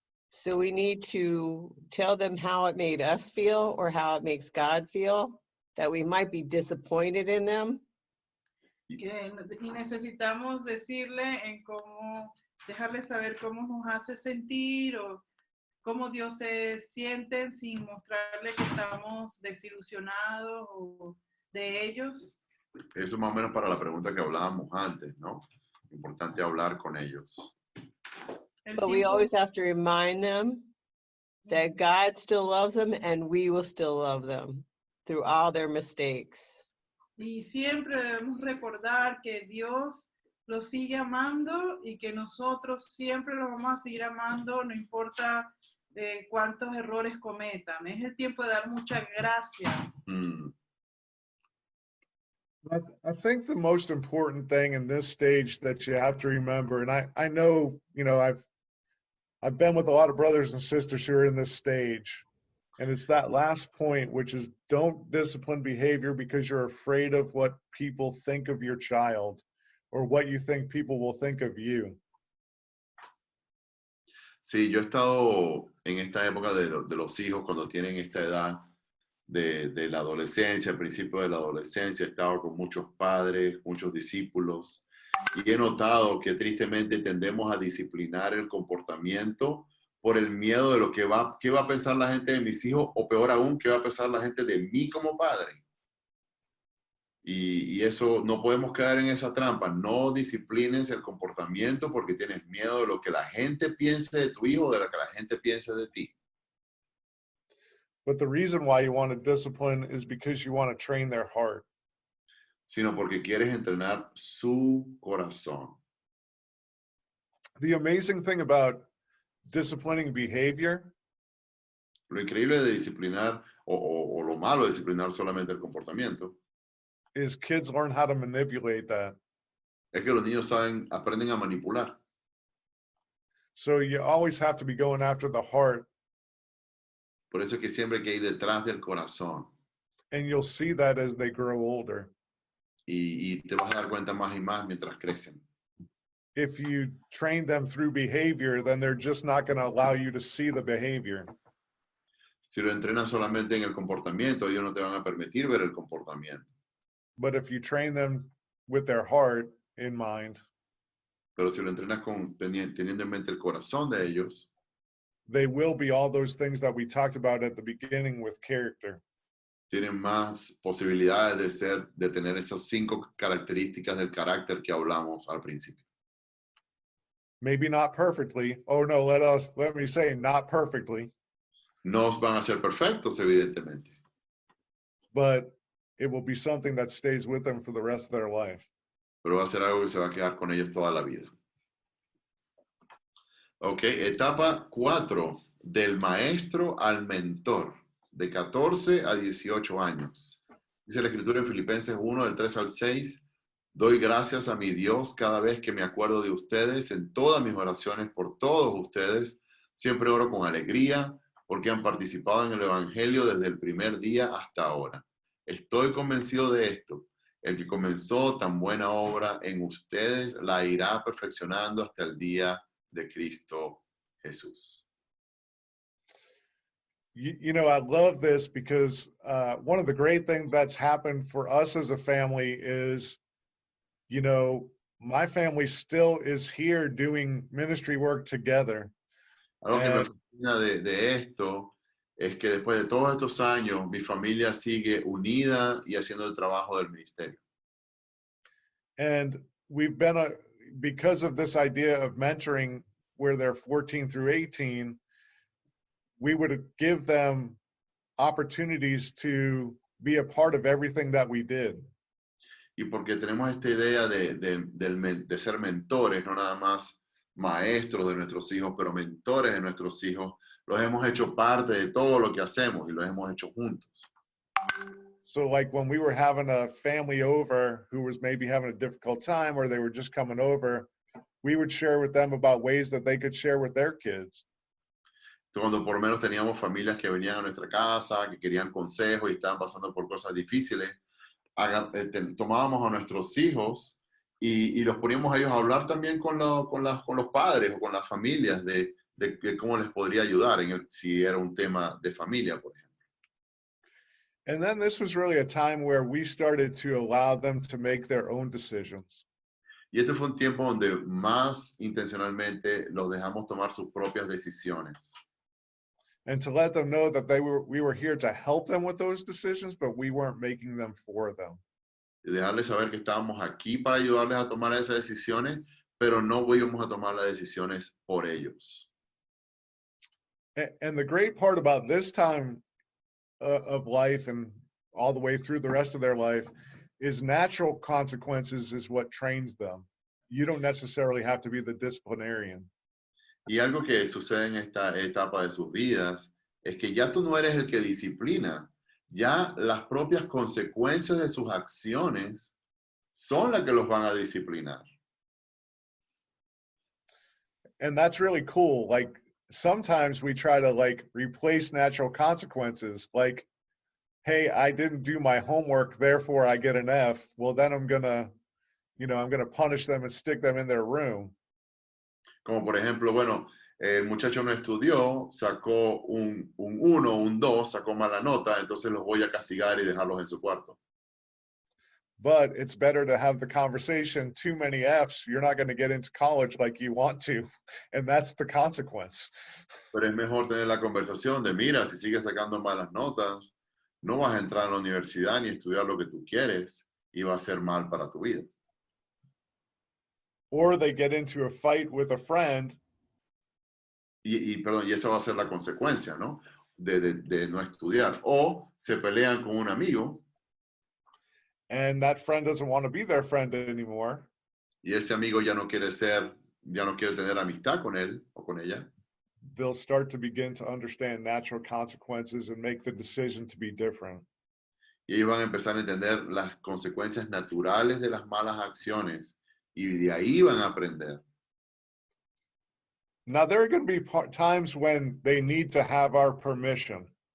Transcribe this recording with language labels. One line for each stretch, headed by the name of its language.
English: So we need to tell them how it made us feel or how it makes God feel, that we might be disappointed in them.
Spanish: Y necesitamos decirle dejarles saber cómo nos hace sentir o cómo Dios se siente sin mostrarle que estamos desilusionados o de ellos. Eso más o menos para la pregunta que hablábamos antes, ¿no? Importante hablar con ellos.
English: But we always have to remind them that God still loves them and we will still love them through all their mistakes.
Spanish: Y siempre debemos recordar que Dios los sigue amando y que nosotros siempre los vamos a seguir amando, no importa cuántos errores cometan. Es el tiempo de dar mucha gracia.
English: I think the most important thing in this stage that you have to remember, and I know, you know, I've been with a lot of brothers and sisters who are in this stage, and it's that last point, which is don't discipline behavior because you're afraid of what people think of your child or what you think people will think of you.
Spanish: Sí, yo he estado en esta época de los hijos cuando tienen esta edad de la adolescencia, al principio de la adolescencia, he estado con muchos padres, muchos discípulos, y he notado que tristemente tendemos a disciplinar el comportamiento por el miedo de lo que qué va a pensar la gente de mis hijos, o peor aún, qué va a pensar la gente de mí como padre. Y eso, no podemos caer en esa trampa. No disciplines el comportamiento porque tienes miedo de lo que la gente piense de tu hijo o de lo que la gente piense de ti.
English: But the reason why you want to discipline is because you want to train their heart.
Spanish: Sino porque quieres entrenar su corazón.
English: The amazing thing about disciplining behavior
Spanish: Lo increíble de disciplinar, o lo malo de disciplinar solamente el comportamiento,
English: is kids learn how to manipulate that.
Spanish: es que los niños aprenden a manipular.
English: So you always have to be going after the heart,
Spanish: Por eso es que siempre hay que ir detrás del corazón.
English: and you'll see that as they grow older.
Spanish: Y te vas a dar cuenta más y más mientras crecen.
English: If you train them through behavior, then they're just not going to allow you to see the behavior.
Spanish: Si lo entrenas solamente en el comportamiento, ellos no te van a permitir ver el comportamiento.
English: But if you train them with their heart in mind,
Spanish: Pero si lo entrenas teniendo en mente el corazón de ellos,
English: they will be all those things that we talked about at the beginning with character.
Spanish: tienen más posibilidades de tener esas 5 características del carácter que hablamos al principio.
English: Maybe not perfectly. Oh no, let me say not perfectly,
Spanish: No van a ser perfectos, evidentemente,
English: but it will be something that stays with them for the rest of their life.
Spanish: pero va a ser algo que se va a quedar con ellos toda la vida. Ok, etapa 4, del maestro al mentor, de 14 a 18 años. Dice la escritura en Filipenses 1, del 3 al 6, doy gracias a mi Dios cada vez que me acuerdo de ustedes, en todas mis oraciones por todos ustedes, siempre oro con alegría, porque han participado en el Evangelio desde el primer día hasta ahora. Estoy convencido de esto. El que comenzó tan buena obra en ustedes la irá perfeccionando hasta el día de Cristo Jesús.
English: You know, I love this because one of the great things that's happened for us as a family is, you know, my family still is here doing ministry work together.
Spanish: Algo que me fascina de esto es que después de todos estos años, mi familia sigue unida y haciendo el trabajo del ministerio.
English: And we've been, because of this idea of mentoring where they're 14 through 18, we would give them opportunities to be a part of everything that we did.
Spanish: Y porque tenemos esta idea de ser mentores, no nada más maestros de nuestros hijos, pero mentores de nuestros hijos, los hemos hecho parte de todo lo que hacemos y los hemos hecho juntos.
English: So like when we were having a family over who was maybe having a difficult time or they were just coming over, we would share with them about ways that they could share with their kids.
Spanish: Cuando por lo menos teníamos familias que venían a nuestra casa, que querían consejos y estaban pasando por cosas difíciles, tomábamos a nuestros hijos y los poníamos a ellos a hablar también con los padres o con las familias de cómo les podría ayudar si era un tema de familia, por ejemplo.
English: And then this was really a time where we started to allow them to make their own decisions.
Spanish: Y este fue un tiempo donde más intencionalmente los dejamos tomar sus propias decisiones.
English: And to let them know that we were here to help them with those decisions, but we weren't making them for them.
Spanish: Y dejarles saber que estábamos aquí para ayudarles a tomar esas decisiones, pero no íbamos a tomar las decisiones por ellos.
English: And the great part about this time of life and all the way through the rest of their life is natural consequences is what trains them. you don't necessarily have to be the disciplinarian.
Spanish: Y algo que sucede en esta etapa de sus vidas es que ya tú no eres el que disciplina, ya las propias consecuencias de sus acciones son las que los van a disciplinar.
English: And that's really cool. Like sometimes we try to like replace natural consequences. Like, hey, I didn't do my homework, therefore I get an F. Well, then I'm gonna punish them and stick them in their room.
Spanish: Como por ejemplo, bueno, el muchacho no estudió, sacó un 1, un 2, sacó mala nota, entonces los voy a castigar y dejarlos en su cuarto.
English: But it's better to have the conversation, too many Fs, you're not going to get into college like you want to. And that's the consequence.
Spanish: Pero es mejor tener la conversación de, mira, si sigues sacando malas notas, no vas a entrar a la universidad ni estudiar lo que tú quieres y va a ser mal para tu vida.
English: Or they get into a fight with a friend.
Spanish: Perdón, y esa va a ser la consecuencia, ¿no? De no estudiar. O se pelean con un amigo.
English: And that friend doesn't want to be their friend anymore.
Spanish: Y ese amigo ya no quiere tener amistad con él o con ella. They'll start to begin to understand natural consequences and make the decision to be different. Y ellos van a empezar a entender las consecuencias naturales de las malas acciones. Y de ahí van a aprender.
English: Now, there are going to be times when they need to have our permission.